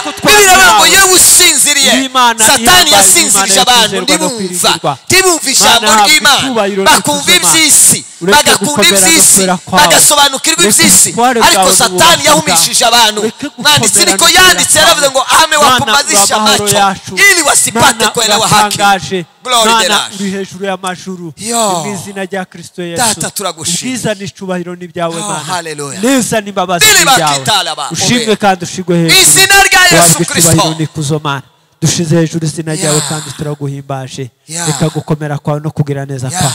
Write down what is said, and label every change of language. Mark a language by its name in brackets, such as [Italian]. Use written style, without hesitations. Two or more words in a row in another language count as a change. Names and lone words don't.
[Kinyarwanda] Bibiliya ngo yewe usinziriye, Satani yasinzirije abantu ntibumva ijambo ry'Imana, bakumva iby'isi, bagakunda iby'isi, bagasobanukirwa iby'isi, ariko Satani yahumishije abantu. Mwanditsi niko yanditse, yaravuze ngo [Swahili] ame wapumazisha macho ili wasipate kuelewa haki. [Rundi] Mana uri hejuru y'amajuru, mu izina rya Kristo Yesu. Data turagushimira. Ubwiza n'icubahiro ni byawe Mana. Haleluya. Neza n'imbabazi ni byawe. Ushimwe kandi ushigwe hejuru. Izina rya Yesu Kristo. Nikuzo Mana. Dushize hejuru izina ryawe kandi turaguhimbaje. Reka gukomera kwawe no kugira neza kwawe.